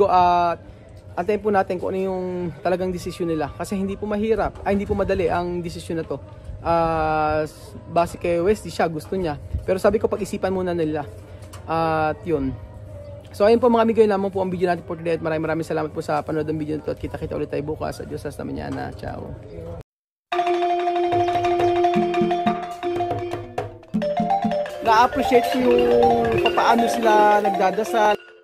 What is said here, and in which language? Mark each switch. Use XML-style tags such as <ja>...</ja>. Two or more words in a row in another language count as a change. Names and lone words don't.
<tl>At antayin po natin kung ano yung talagang desisyon nila. Kasi hindi po mahirap. Hindi po madali ang desisyon na to. Base kay Wesley, siya gusto niya. Pero sabi ko, pag-isipan muna nila. At yun. So ayun po mga amigo, yun lamang po ang video natin</tl> <en>for today.</en> <tl>At maraming salamat po sa panood ng video nito. At kita-kita ulit tayo bukas.</tl> <es>Adios hasta mañana. Ciao.</es> <tl>Na-appreciate ko yung paano sila nagdadasal.</tl>